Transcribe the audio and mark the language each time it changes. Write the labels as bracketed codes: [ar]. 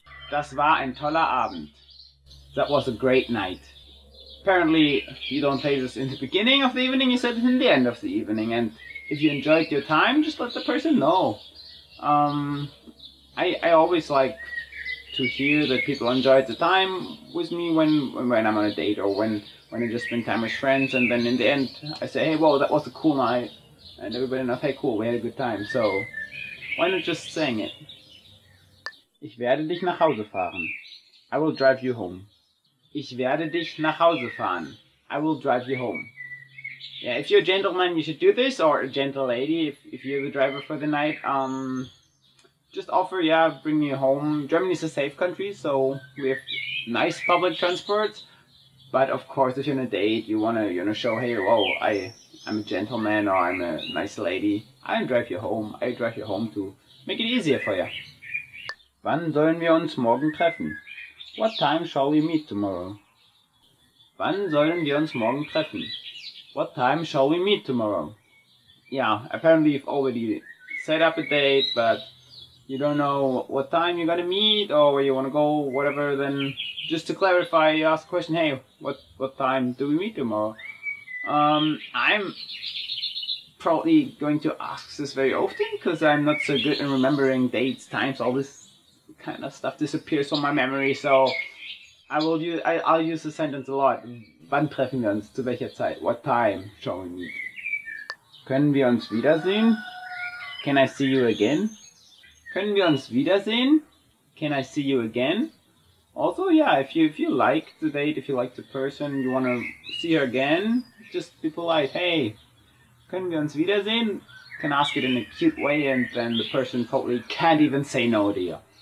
[de] Das war ein toller Abend. [en] That was a great night. Apparently, you don't say this in the beginning of the evening, you said it in the end of the evening. And if you enjoyed your time, just let the person know. I always like to hear that people enjoyed the time with me when I'm on a date or when I just spend time with friends. And then in the end, I say, hey, whoa, that was a cool night. And everybody knows, hey, cool, we had a good time. So, why not just saying it? [de] Ich werde dich nach Hause fahren. [en] I will drive you home. [de] Ich werde dich nach Hause fahren. [en] I will drive you home. Yeah, if you're a gentleman, you should do this, or a gentle lady, if you're the driver for the night. Just offer, yeah, bring me home. Germany is a safe country, so we have nice public transport. But of course, if you're on a date, you wanna show, hey, whoa, I'm a gentleman or I'm a nice lady. I'll drive you home. I drive you home to make it easier for you. [de] Wann sollen wir uns morgen treffen? [en] What time shall we meet tomorrow? [de] Wann sollen wir uns morgen treffen? [en] What time shall we meet tomorrow? Yeah, apparently you've already set up a date, but you don't know what time you're gonna meet or where you wanna go, whatever, then just to clarify, you ask the question, hey, what time do we meet tomorrow? I'm probably going to ask this very often because I'm not so good in remembering dates, times, all this kind of stuff disappears from my memory. So I'll use the sentence a lot. [de] Wann treffen wir uns? Zu welcher Zeit? [en] What time shall we meet? [de] Können wir uns wiedersehen? [en] Can I see you again? [de] Können wir uns wiedersehen? [en] Can I see you again? Also, yeah, if you like the date, if you like the person, you want to see her again, just be polite. Hey, [de] können wir uns wiedersehen? [en] You can ask it in a cute way, and then the person probably can't even say no to you.